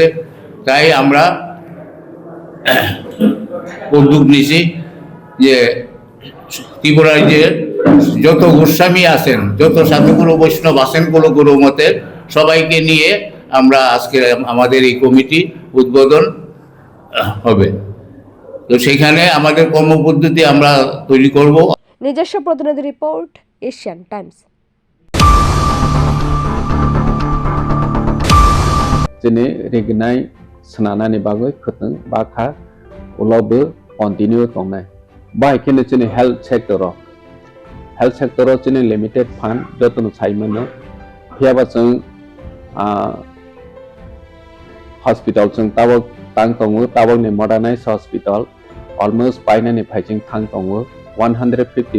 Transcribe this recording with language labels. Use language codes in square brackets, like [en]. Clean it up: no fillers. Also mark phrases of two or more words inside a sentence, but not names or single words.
[bn] তাই আমরা উদ্যোগ নিয়েছি যে ত্রিপুরায় যে যত গোস্বামী আছেন, যত সাধুগুরু বৈষ্ণব আছেন কুলগুরু মতের, সবাইকে নিয়ে আমরা আজকে আমাদের এই কমিটি উদ্বোধন হবে। তো সেখানে আমাদের কর্মপদ্ধতি আমরা তৈরি করব। নিজস্ব প্রতিনিধি রিপোর্ট, এশিয়ান টাইমস। [trp] Jene regnai senana ni bagoi khuteng bakha ulobe continue tongnai bai kene jene [en] health sector [trp] jene [en] limited fund [trp] jotun saimano hiaba jeng hospital jeng tabok tang tongo tabok ni [en] modernized hospital almost [trp] paina ni phaijing thang tongo 150